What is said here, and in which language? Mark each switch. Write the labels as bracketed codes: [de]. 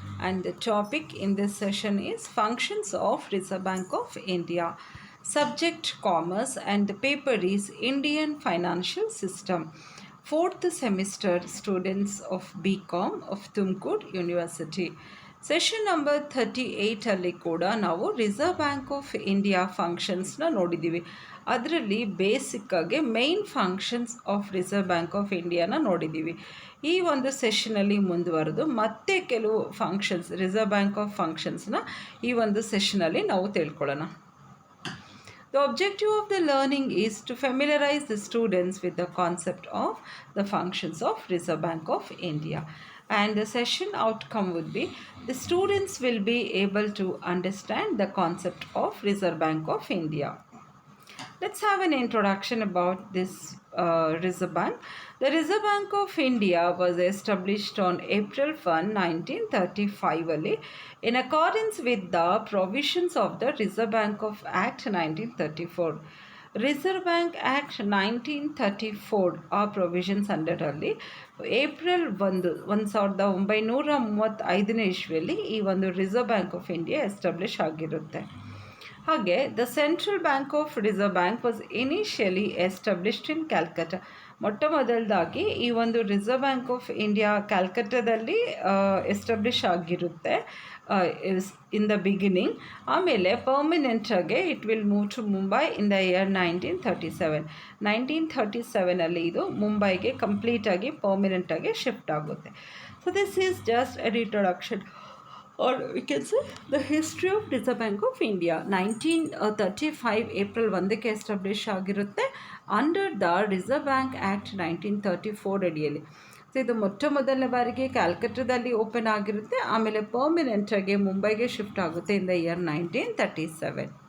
[en] And the topic in this session is Functions of Reserve Bank of India. Subject Commerce, and the paper is Indian Financial System. Fourth semester students of BCom of Tumkur University. [kn] Session number 38ಅಲ್ಲಿ ಕೂಡ ನಾವು reserve bank of India ಫಂಕ್ಷನ್ಸ್ನ ನೋಡಿದ್ದೀವಿ. ಅದರಲ್ಲಿ ಬೇಸಿಕ್ಕಾಗಿ main functions of reserve bank of ಇಂಡಿಯಾನ ನೋಡಿದ್ದೀವಿ. ಈ ಒಂದು ಸೆಷನಲ್ಲಿ ಮುಂದುವರೆದು ಮತ್ತೆ ಕೆಲವು ಫಂಕ್ಷನ್ಸ್ ರಿಸರ್ವ್ ಬ್ಯಾಂಕ್ ಆಫ್ ಫಂಕ್ಷನ್ಸ್ನ ಈ ಒಂದು ಸೆಷನಲ್ಲಿ ನಾವು ತಿಳ್ಕೊಳ್ಳೋಣ. [en] The objective of the learning is to familiarize the students with the concept of the functions of Reserve Bank of India. And the session outcome would be the students will be able to understand the concept of Reserve Bank of India. Let's have an introduction about this Reserve Bank. The Reserve Bank of India was established on April 1, 1935 in accordance with the provisions of the Reserve Bank of Act 1934. [kn] Reserve bank act 1934 ಆ provisions ಅಂಡರಲ್ಲಿ April 1935 ಇಸ್ವಿಯಲ್ಲಿ ಈ ಒಂದು reserve bank of India establish ಆಗಿರುತ್ತೆ. [en] ಹಾಗೆ the central bank of reserve bank was initially established in Calcutta. [kn] ಮೊಟ್ಟ ಮೊದಲದಾಗಿ ಈ ಒಂದು reserve bank of India ಕ್ಯಾಲ್ಕಟಾದಲ್ಲಿ establish ಆಗಿರುತ್ತೆ [en] In the beginning. [kn] ಆಮೇಲೆ ಪರ್ಮನೆಂಟಾಗಿ [en] it will move to Mumbai in the year [kn] 1937 ಇದು ಮುಂಬೈಗೆ ಕಂಪ್ಲೀಟಾಗಿ ಪರ್ಮನೆಂಟಾಗಿ ಶಿಫ್ಟ್ ಆಗುತ್ತೆ. [en] So this is just an introduction or we can say the history of Reserve Bank of India. [kn] 1935 April 1ಕ್ಕೆ establish ಆಗಿರುತ್ತೆ [en] under the reserve bank act [kn] 1934 ಅಡಿಯಲ್ಲಿ. So ಇದು ಮೊಟ್ಟ ಮೊದಲನೇ ಬಾರಿಗೆ ಕ್ಯಾಲ್ಕಟಾದಲ್ಲಿ ಓಪನ್ ಆಗಿರುತ್ತೆ, ಆಮೇಲೆ ಪರ್ಮನೆಂಟಾಗಿ ಮುಂಬೈಗೆ ಶಿಫ್ಟ್ ಆಗುತ್ತೆ [en] in the year [kn] 1937.